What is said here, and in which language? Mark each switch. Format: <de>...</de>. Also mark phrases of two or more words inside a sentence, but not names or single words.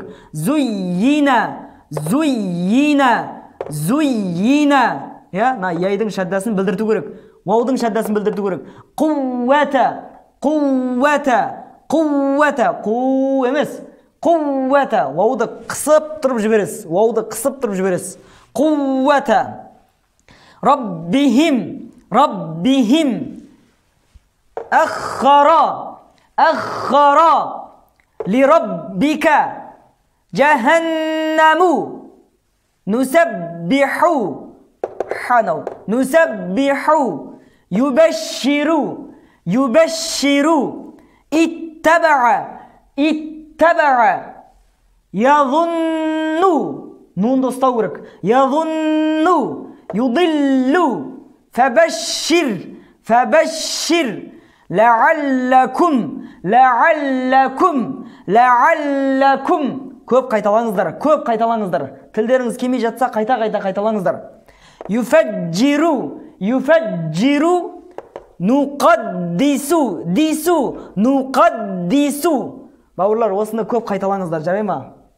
<ar>Зуйина, зуйина, зуйина.</ar> <kk>На яйдың шаддасын білдірту керек. Ваудың шаддасын білдірту керек.</kk> <ar>Қувата, қувата, қувата.</ar> <kk>Қу емес. Қувата. Вауды қысып тұрып жібересіз. Вауды қысып тұрып жібересіз.</kk> <ar>Қувата. Раббихим, раббихим. Аххара, аххара. Лираббика. Джаханнаму. Нусаббиху. حنو نسبح يبشر يبشر اتبع اتبع يظن نون</ar> <kk>достау керек</kk> <ar>يظن يضل فبشر فبشر لعلكم لعلكم لعلكم</ar> <kk>көп қайталаңыздар көп қайталаңыздар тілдеріңіз келмей жатса қайта қайталаңыздар</kk> <ar>يفجرو، يفجرو، نقدس، دس، نقدس. Бауырлар, осыны көп қайталаңыздар, жарай ма?</ar>